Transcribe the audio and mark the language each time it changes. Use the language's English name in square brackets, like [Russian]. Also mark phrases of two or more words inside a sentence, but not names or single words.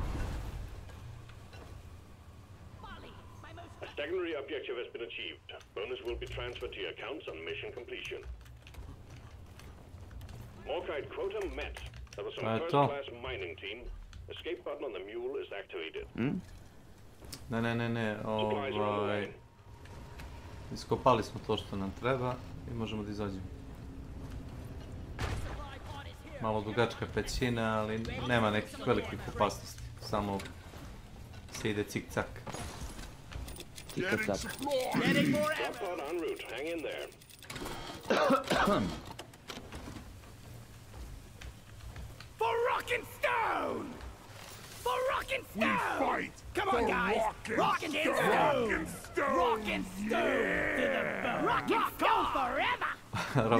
[English] A secondary objective has been achieved. Bonus will be transferred to your accounts on mission completion. Morkite quota met. That was some first-class mining team. Escape button on the mule is activated. [Serbian] Ne, iskopali smo to što nam treba i možemo da izađemo. Malo dugačka pećina, ali nema nekih velikih opasnosti. Samo se ide cik-cak. Cik-cak. [English] Drop en route. Hang in there. For rockin' stone! For rockin' stone! We fight! Come on, guys! Rockin' stone! Rockin' stone! To the bone! Rockin' stone forever!